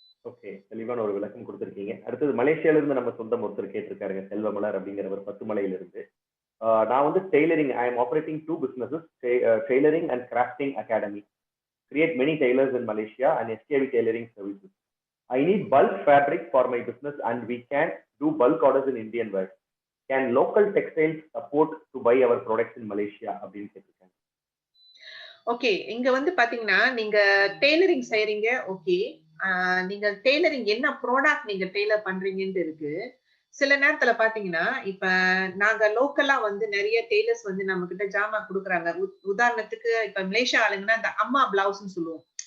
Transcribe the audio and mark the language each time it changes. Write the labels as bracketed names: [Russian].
[Tamil] Okay, தெளிவான ஒரு விளக்கம் கொடுத்திருக்கீங்க. அடுத்தது மலேசியால இருந்து நம்ம சொந்தம் ஒருத்தர் கேட்டிருக்காருங்க, செல்வமலர் அப்படிங்கிறவர் பத்துமலையில இருந்து. நான் வந்து [English] Tailoring, I am operating 2 businesses, tailoring and crafting academy, create many tailors in Malaysia and SKV tailoring services. I need bulk fabric for my business and we can do bulk orders in Indian wear. Can local textiles support to buy our products in Malaysia [Tamil] அப்படின்னு கேட்டிருக்காங்க. Okay, இங்க வந்து பாத்தீங்கன்னா நீங்க tailoring செய்றீங்க. Okay, நீங்க tailoring என்ன product நீங்க டெய்லர் பண்றீங்கன்னு இருக்கு. சில நேரத்துல பாத்தீங்கன்னா இப்ப நாங்க லோக்கலா வந்து நிறைய டெய்லர்ஸ் வந்து நம்ம கிட்ட ஜாமா குடுக்குறாங்க. உதாரணத்துக்கு இப்ப மலேசியா ஆளுங்கன்னா இந்த அம்மா பிளவுஸ்ன்னு சொல்லுவோம்.